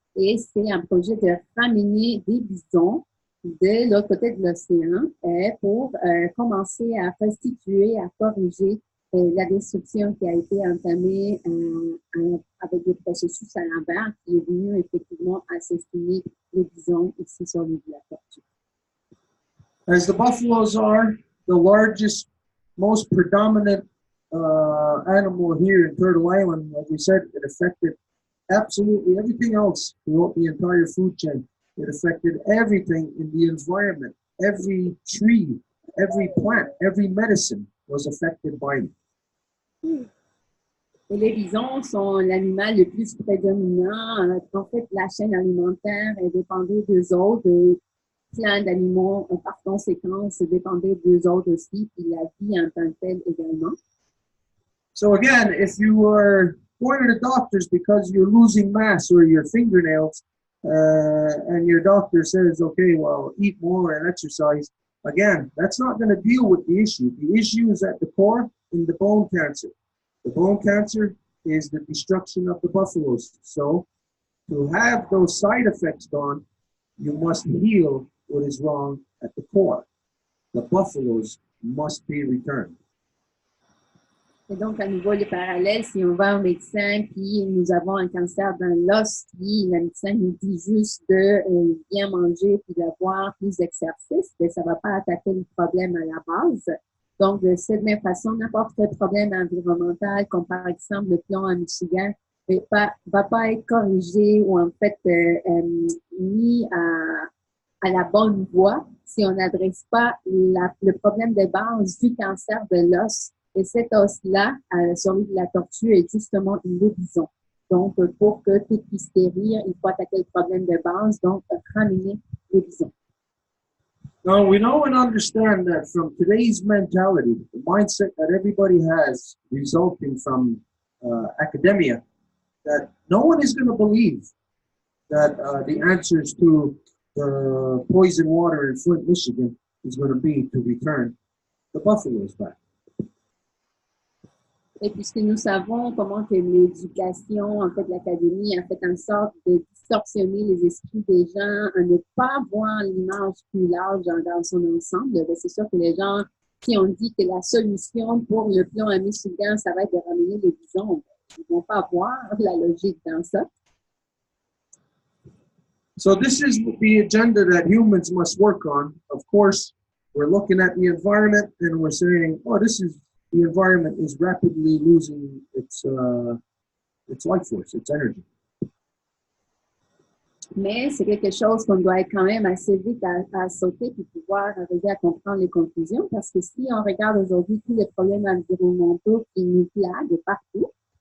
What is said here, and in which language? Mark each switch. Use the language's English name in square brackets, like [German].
[French] Et c'est un projet de ramener des bisons de l'autre côté de l'océan pour commencer à restituer, à corriger la destruction qui a été entamée avec des processus à l'envers qui est venu effectivement assassiner les bisons ici sur l'île de la Tortue. [English] As the buffaloes are the largest, most predominant animal here in Turtle Island, like we said, it affected absolutely everything else throughout the entire food chain. It affected everything in the environment. Every tree, every plant, every medicine was affected by it. [French] Et les bisons sont l'animal le plus prédominant. En fait, la chaîne alimentaire elle dépendait d'eux autres. Plein d'animaux, par conséquent, dépendait d'eux autres aussi, puis la vie en tant que telle également. [English] So again, if you are going to the doctors because you're losing mass or your fingernails, and your doctor says, okay, well, eat more and exercise, again, that's not going to deal with the issue. The issue is at the core in the bone cancer. The bone cancer is the destruction of the buffaloes. So to have those side effects gone, you must heal what is wrong at the core. The buffaloes must be returned. [French] Et donc, à nouveau, le parallèle, si on va au médecin, puis nous avons un cancer dans l'os, puis le médecin nous dit juste de bien manger, puis d'avoir plus d'exercice, bien, ça ne va pas attaquer le problème à la base. Donc, de cette même façon, n'importe quel problème environnemental, comme par exemple le plomb à Michigan, ne va pas être corrigé ou en fait mis à la bonne voie si on n'adresse pas le problème de base du cancer de l'os. Et cet os-là, celui de la tortue, est justement le bison. Donc, pour que tout puisse guérir, il faut attaquer le problème de base, donc ramener le bison. [English] Now, we know and understand that from today's mentality, the mindset that everybody has resulting from academia, that no one is going to believe that the answers to the poison water in Flint, Michigan is going to be to return the buffaloes back. [French] Et puisque nous savons comment que l'éducation, en fait, l'académie a fait en sorte de distorsionner les esprits des gens, à ne pas voir l'image plus large dans son ensemble, c'est sûr que les gens qui ont dit que la solution pour le plomb à Michigan, ça va être de ramener les bisons, ils ne vont pas voir la logique dans ça. [English] So this is the agenda that humans must work on. Of course, we're looking at the environment and we're saying, oh, the environment is rapidly losing its life force, its energy. [French] Mais c'est quelque chose qu'on doit être quand même assez vite à sauter pour pouvoir arriver à comprendre les conclusions, parce que si on regarde aujourd'hui tous les problèmes environnementaux qui nous plaguent partout.